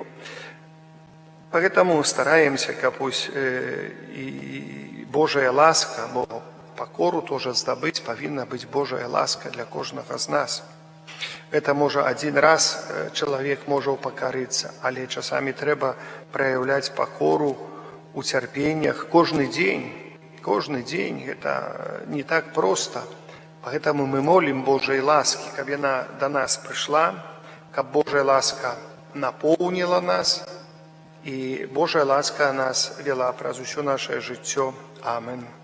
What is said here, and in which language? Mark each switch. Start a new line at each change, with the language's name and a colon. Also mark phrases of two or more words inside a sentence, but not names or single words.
Russian: Поэтому стараемся,
Belarusian: каб вось і Божая ласка, бо пакору тоже здабыць, павінна быць Божая ласка для кожнага з нас. Это можа адзін раз чалавек можа упакарыцца, але часамі трэба праяўляць пакору у цярпеннях кожны дзень. Кожны дзень гэта не так проста.
Russian: Поэтому мы молим Божьей ласки, каб яна до нас пришла, каб Божья ласка наполнила нас, и Божья ласка нас вела
Belarusian: праз усё наше жыццё.
Russian: Амин.